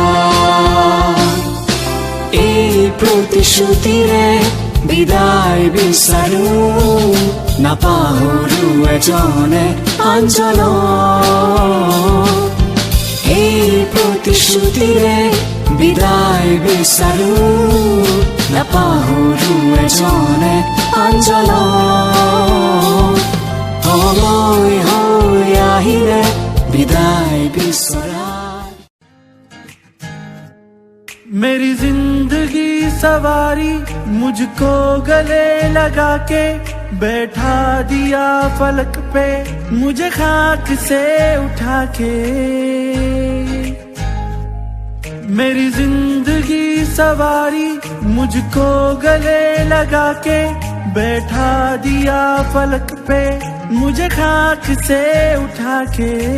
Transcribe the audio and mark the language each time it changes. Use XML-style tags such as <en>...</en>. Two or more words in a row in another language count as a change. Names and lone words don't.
<as>প্রতিশ্রুতিরে বিদায় বিচাৰো নাপাহৰো এজনে আনজনক, এই প্ৰতিশ্ৰুতিৰে বিদায় বিচাৰো নাপাহৰো এজনে আনজনক। সময় হৈ আহিলে বিদায় বিচৰা।</as> <hi>मेरी जिंदगी सवारी मुझको गले लगा के बैठा दिया फलक पे, मुझे खाक से उठा के। मेरी जिंदगी सवारी मुझको गले लगा के बैठा दिया फलक पे, मुझे खाक से उठा के।</hi>